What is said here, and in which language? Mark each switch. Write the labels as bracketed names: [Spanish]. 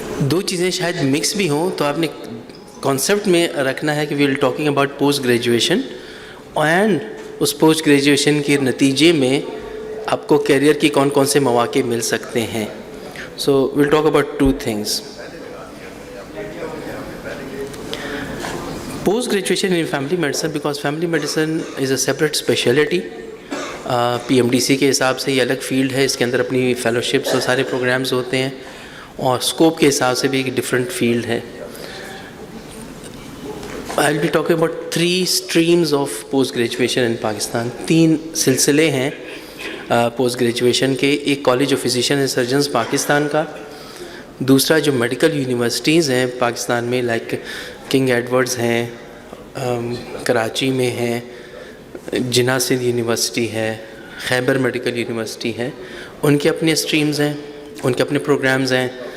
[Urdu] دو چیزیں شاید مکس بھی ہوں تو آپ نے کانسیپٹ میں رکھنا ہے کہ [English] we will talking about post graduation and [Urdu] اس post graduation کے نتیجے میں آپ کو کیریئر کی کون کون سے مواقع مل سکتے ہیں. [English] So we'll talk about two things. Post graduation in family medicine, because family medicine is a separate specialty. [Urdu] PMDC کے حساب سے یہ الگ فیلڈ ہے. اس کے اندر اپنی فیلوشپس اور سارے پروگرامز ہوتے ہیں اور اسکوپ کے حساب سے بھی ایک ڈفرینٹ فیلڈ ہے. [English] I will be talking about 3 streams of post graduation in Pakistan. [Urdu] 3 سلسلے ہیں پوسٹ گریجویشن کے. ایک college of physician and surgeons Pakistan کا. دوسرا جو میڈیکل یونیورسٹیز ہیں پاکستان میں لائک کنگ ایڈورڈز ہیں, کراچی میں ہیں, جناح سندھ یونیورسٹی ہے, خیبر میڈیکل یونیورسٹی ہے, ان کے اپنے اسٹریمز ہیں, ان کے اپنے پروگرامز ہیں.